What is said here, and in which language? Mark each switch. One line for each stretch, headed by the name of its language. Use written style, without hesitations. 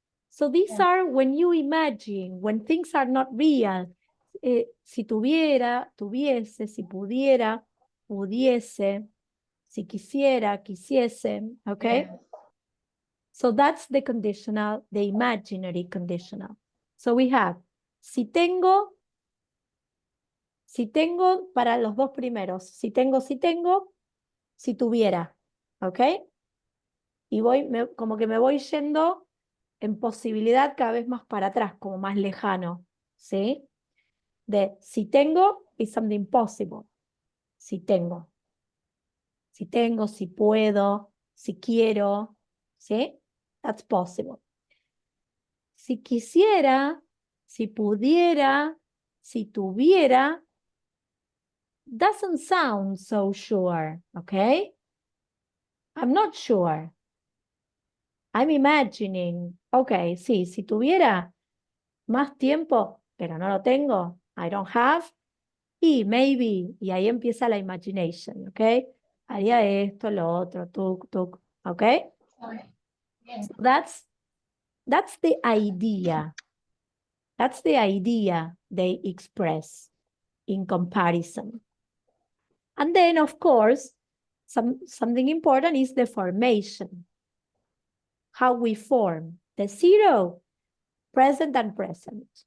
English: So these are when you imagine, when things are not real.
Spanish: Si tuviera, tuviese, si pudiera, pudiese, si quisiera, quisiese, okay? Yeah.
English: So that's the conditional, the imaginary conditional. So we have,
Spanish: si tengo para los dos primeros, si tengo, si tuviera, ¿ok? Y como que me voy yendo en posibilidad cada vez más para atrás, como más lejano, ¿sí? De si tengo
English: is something possible,
Spanish: si tengo, si puedo, si quiero, ¿sí?
English: That's possible.
Spanish: Si quisiera, si pudiera, si tuviera,
English: doesn't sound so sure, okay? I'm not sure. I'm imagining, okay,
Spanish: sí, si tuviera más tiempo, pero no lo tengo,
English: I don't have,
Spanish: y maybe, y ahí empieza la imagination, okay? Haría esto, lo otro, tuk, okay?
English: So that's the idea. That's the idea they express in comparison. And then, of course, something important is the formation. How we form the 0, present and present.